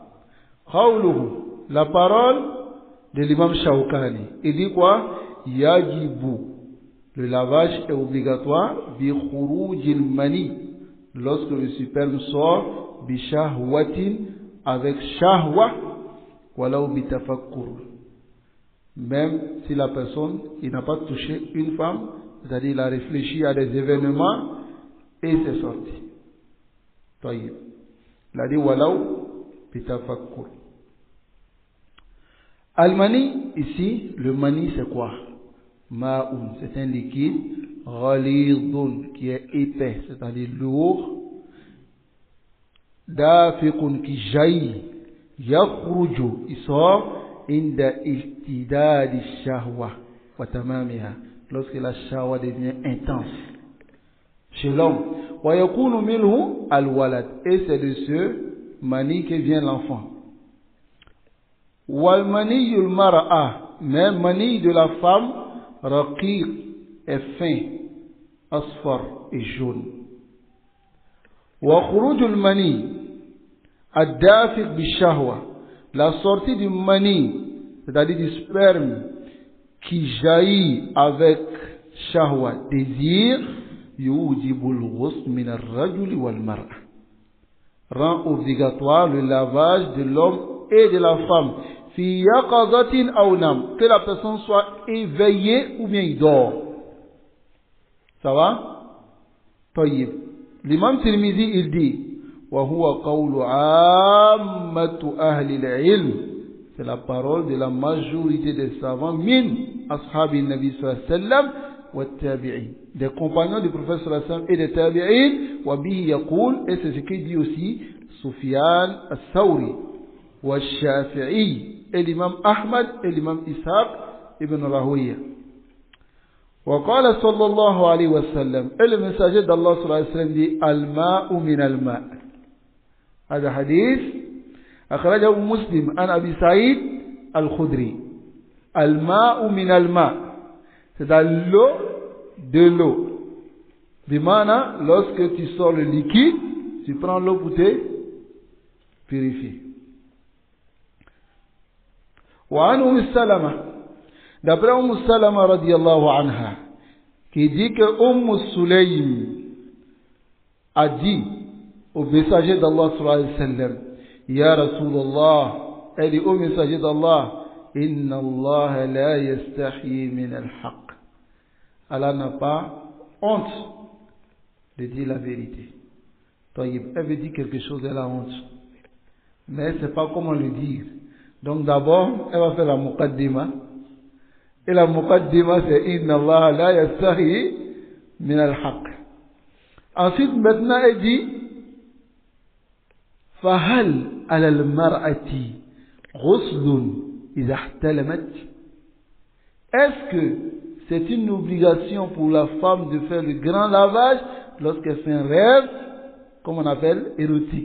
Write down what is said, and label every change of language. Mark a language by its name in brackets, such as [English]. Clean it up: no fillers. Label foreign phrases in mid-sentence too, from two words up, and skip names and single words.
[French] Qawluhu, la parole de l'imam Shawkani. Il dit quoi? Yajibu, le lavage est obligatoire, [Arabic] بخروج المني, [French] lorsque le sperme sort, [Arabic] بشهوة, [French] avec shahwa, [Arabic] ولو بالتفكر. [French] Même si la personne, il n'a pas touché une femme, c'est-à-dire il a réfléchi à des événements et c'est sorti. Taïb. Il a dit [Arabic] ولو بالتفكر. [French] Al-mani, ici, le mani c'est quoi? Ma'un, c'est un liquide ghalidun, qui est épais, c'est-à-dire lourd. Dafiqun, qui jaillit. Yakhruju, il sort. [Arabic] عند اشتداد الشهوة وتمامها, [French] lorsque la shahwa devient intense chez l'homme. [Arabic] ويكون منه الولد, [French] et c'est de ce mani que vient l'enfant. [Arabic] ومني المرأة, [French] mais mani de la femme, raqiq, est fin, asfar et jaune. [Arabic] وخروج المني الدافق بشهوة, [French] la sortie du mani, c'est-à-dire du sperme qui jaillit avec shahwa, désir, [Arabic] يوجب الغسل من الرجل والمرأة, [French] rend obligatoire le lavage de l'homme et de la femme, [Arabic] في يقظة أو نوم, [French] que la personne soit éveillée ou bien il dort. Ça va? Tayyib. L'imam Tirmidhi, il dit, [Arabic] وهو قول عامة أهل العلم, [French] c'est la parole de la majorité des savants, [Arabic] من أصحاب النبي صلى الله عليه وسلم والتابعين, [French] des compagnons du prophète [Arabic] صلى الله عليه وسلم [French] et des tabi'in, [Arabic] وبه يقول, [French] et c'est ce qu'il dit aussi Sufyan al-Thawri wa Shafi'i, et l'imam Ahmad et l'imam Ishaq ibn Rahouya. [Arabic] وقال صلى الله عليه وسلم, [French] et le messager d'Allah [Arabic] صلى الله عليه وسلم dit الماء من الماء'. هذا حديث أخرجه مسلم عن أبي سعيد الخدري. الماء من الماء, [French] c'est dans l'eau de l'eau. Bimana, lorsque tu sors le liquide, tu prends l'eau pour te purifier. [Arabic] وعن سلمة. [French] D'après Salama [Arabic] رضي الله عنها, [French] qui dit que Sulaym a dit au messager d'Allah [Arabic] صلى الله عليه وسلم, يا رسول الله, [French] elle dit au messager d'Allah, [Arabic] إن الله لا يستحيي من الحق. [French] Allah n'a pas honte de dire la vérité. Elle veut dire quelque chose, elle a honte. Mais elle ne sait pas comment le dire. Donc d'abord, elle va faire la muqaddima. Et la muqaddima, c'est [Arabic] إن الله لا يستحيي من الحق. [French] Ensuite, maintenant, elle dit [Arabic] فهل على المرأة غسل إذا احتلمت. [French] Est-ce que c'est une obligation pour la femme de faire le grand lavage lorsqu'elle fait un rêve, comme on appelle, érotique?